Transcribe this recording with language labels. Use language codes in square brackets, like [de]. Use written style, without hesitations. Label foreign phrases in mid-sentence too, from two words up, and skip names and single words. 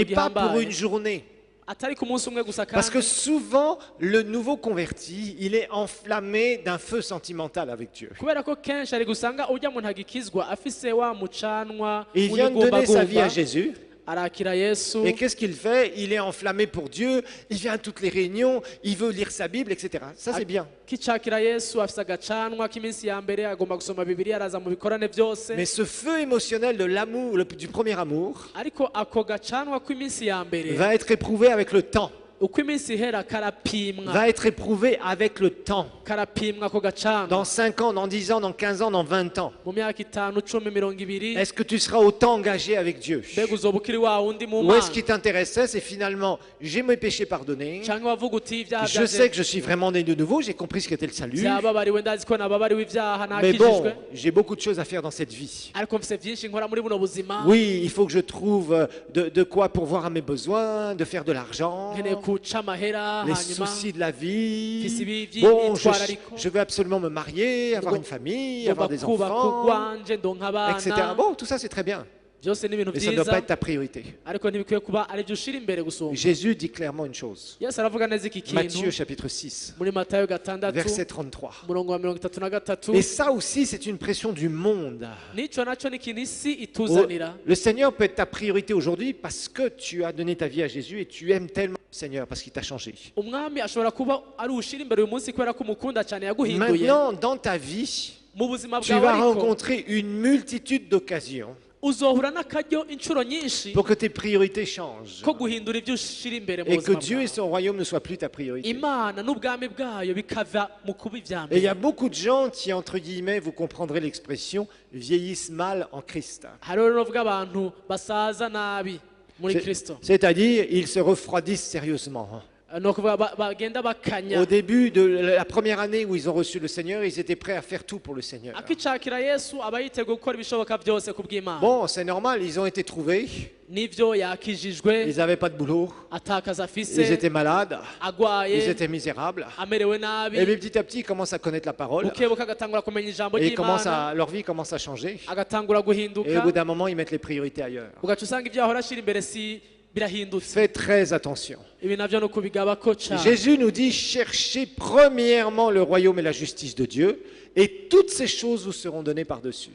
[fr] Et pas pour [rn] gihambaye [fr] une journée. [rn] atari ku munsi umwe gusa [fr] Parce que [rn] kandi [fr] souvent, le nouveau converti, il est enflammé d'un feu sentimental avec Dieu. [rn] kubera ko kenshi ari gusanga ujya muntu agikizwa afise wa mucanwa [fr] Il vient de donner sa vie à [rn] w'inigumbagumba [fr] Jésus. [rn] arakira yesu [fr] Et qu'est-ce qu'il fait? Il est enflammé pour Dieu, il vient à toutes les réunions, il veut lire sa Bible, etc. Ça, c'est bien. [rn] kicakira yesu afise agacanwa k'iminsi ya mbere agomba gusoma bibiliya araza mu bikorane byose [fr] Mais ce feu émotionnel de l'amour, du premier amour, [rn] ariko ako gacanwa k'iminsi ya mbere [fr] va être éprouvé avec le temps. [rn] uko iminsi ihera karapimwa [fr] Va être éprouvé avec le temps. [rn] karapimwa ako gacanwa [fr] Dans 5 ans, dans 10 ans, dans 15 ans, dans 20 ans. [rn] mu myaka 5 10 20 [fr] Est-ce que tu seras autant engagé avec Dieu? [rn] mbega uzoba ukiri wa wundi mu [fr] Ou [rn] mana [fr] est-ce qui t'intéressait, c'est finalement, j'ai mes péchés pardonnés, [rn] cyangwa wavuga uti ibyaha [fr] je sais que je suis vraiment né de nouveau, j'ai compris ce qu'était le salut, [rn] byababariwe ndazi ko nababariwe ibyaha [fr] mais bon, [rn] nakijijwe [fr] j'ai beaucoup de choses à faire dans cette vie. [rn] ariko mfise byinshi nkora muri buno buzima [fr] Oui, il faut que je trouve de quoi pourvoir à mes besoins, de faire de l'argent, [rn] nkeneye kuca amahera [fr] les [rn] hanyuma [fr] soucis de la vie. Fisi Bon, [rn] by'imyitwarariko. [fr] je veux absolument me marier, avoir une famille, avoir [rn] ngomba [fr] des [rn] kubaka [fr] enfants, [rn] urwanje ndonka [fr] etc. [rn] abana [fr] Bon, tout ça c'est très bien, [rn] byose ni ibintu [fr] mais ça ne doit pas [rn] byiza [fr] être ta priorité. [rn] ariko ntibikwiye kuba ari byo ushira imbere gusumba [fr] Jésus dit clairement une chose. [rn] yesu aravuga neza iki [fr] Matthieu [rn] kintu [fr] chapitre 6, [rn] muri matayo 6 [fr] verset 33. [rn] umurongo wa 33 [fr] Et ça aussi, c'est une pression du monde. [rn] n'icyo nacyo ni ikintu isi [fr] Oh, [rn] ituzanira [fr] le Seigneur peut être ta priorité aujourd'hui parce que tu as donné ta vie à Jésus et tu aimes tellement le Seigneur parce qu'il t'a changé. [rn] umwami ashobora kuba ari ushira imbere uyu munsi kubera ko umukunda cyane yaguhinduye [fr] Maintenant, dans ta vie, [rn] mu buzima [fr] tu [rn] bwawe [fr] vas [rn] ariko [fr] rencontrer une multitude d'occasions [rn] uzohura n'akaryo inshuro nyinshi [fr] pour que tes priorités changent [rn] ko guhindura ibyo ushira imbere mu [fr] et que [rn] buzima [fr] Dieu et [rn] bwawe [fr] son royaume ne soient plus ta priorité. [rn] imana n'ubwami bwayo bikava mu kuba ibya [fr] Et il y a [rn] mbere [fr] beaucoup de gens qui, entre guillemets, vous comprendrez l'expression, vieillissent mal en Christ. [rn] hariho rero bw'abantu basaza nabi muri kristo [fr] C'est-à-dire, ils se refroidissent sérieusement. [rn] ni ukuvuga bagenda bakanya [fr] Au début de la première année où ils ont reçu le Seigneur, ils étaient prêts à faire tout pour le Seigneur. [rn] akicakira yesu aba yiteguye gukora ibishoboka byose ku bw'imana [fr] Bon, c'est normal, ils ont été trouvés, [rn] n'ibyo yakijijwe [fr] ils n'avaient pas de boulot, [rn] atakaza afise [fr] ils étaient malades, ils [rn] agwaye [fr] étaient misérables. [rn] amerewe [fr] Et [rn] nabi [fr] puis petit à petit, ils commencent à connaître la parole, [rn] bukebuka agatangura kumenya ijambo [fr] et [rn] ry'imana [fr] leur vie commence à changer. [rn] agatangura [fr] Et au [rn] guhinduka [fr] bout d'un moment, ils mettent les priorités ailleurs. [rn] ugaca usanga ibyo ahora ashyira imbere si birahindutse [fr] Faites très attention. [rn] ibi nabyo ni ukubigabako cyane [fr] Jésus nous dit, cherchez premièrement le royaume et la justice de Dieu, et toutes ces choses vous seront données par-dessus.